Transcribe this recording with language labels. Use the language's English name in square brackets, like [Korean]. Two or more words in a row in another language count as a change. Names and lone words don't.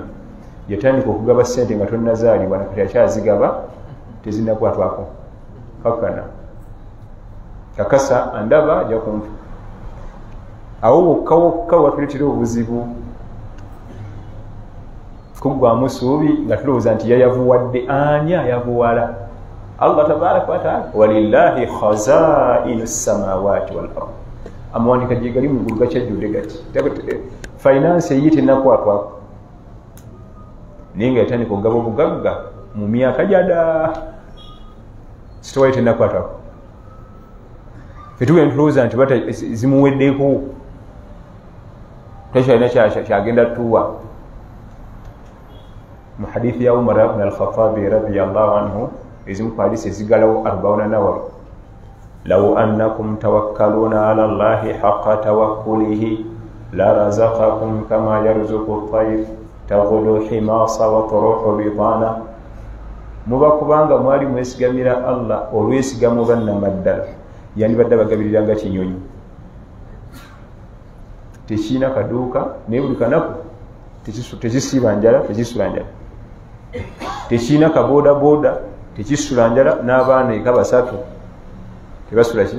[Ganda] Yatandika okugaba ssente nga tonnazaalibwa nakati akyazigaba tezinakwatwako kakana kakasa andaba ajja kumpa. Awo wokka watuleetera obuzibu kuggwamu ssuubi nga tulowooza nti yayavuwadde. Ani ayavuwala? [Arabic] الله تبارك وتعالى ولله خزائن السماوات والأرض. [Ganda] Amawanika gye gali mu ggulu gakyajjudde gati, finance eyi tenakwatwako naye nga yatandika okugaba obugagga mu myaka gyada sitowali tenakwatwako. Fetugenda tulowooza nti zimuweddeko tekyalina kyagenda tuwa. Mu hadithi ya Umar ibn al-Khattabi [Arabic] رضي الله عنه [Ganda] ezimu ku hadisi ezigalawo 40 nawawi, [Arabic] لو أنكم توكلون على الله حق توكله لرزقكم كما يرزق الطير تغدو خماصا وتروح بطانا. [Ganda] Muba kubanga mwali mwesigamira Allah olwesigamo bannamaddala yandibadde bagabirira nga kinyonyi tekiina kaduuka naye buli kanaku tekisiba njala tekisula njala, tekiina kabodaboda tekisula njala, n'abaana eka basatu tebasula ki.